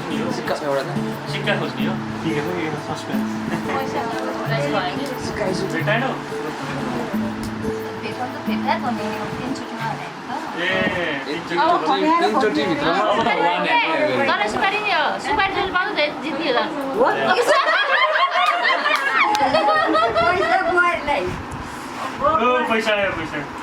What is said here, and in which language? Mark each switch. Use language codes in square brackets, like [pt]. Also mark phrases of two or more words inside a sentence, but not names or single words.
[ne] सिक्का छ एउटा सिक्का खोज्ने हो [hi] ठीक है ये सस्पेंस [ne] भेटाएन ए तीनचोटी भित्रमा अब त वान तर सुपारी जुल पाउँछ जित्यो होला ओ पैसा आयो पैसा